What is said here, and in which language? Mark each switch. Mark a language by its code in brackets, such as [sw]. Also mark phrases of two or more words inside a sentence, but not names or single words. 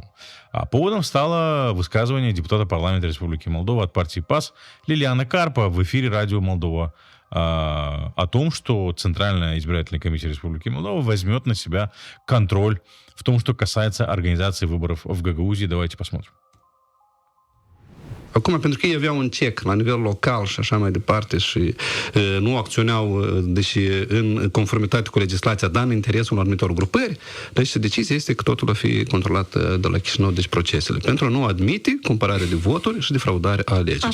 [ru] А поводом стало высказывание депутата парламента Республики Молдова от партии ПАС Лилианы Карпа в эфире радио Молдова о том, что Центральная избирательная комиссия Республики Молдова возьмет на себя контроль в том, что касается организации выборов в Гагаузии. Давайте посмотрим. [ro] Acum, pentru că ei aveau un cec la nivel local și așa mai departe și nu acționau, deși în conformitate cu legislația, dar în interesul unor anumitor grupări, deci decizia este că totul va fi controlat de la Chișinău, deci procesele, pentru a nu admite cumpărare de voturi și defraudare a alegerilor.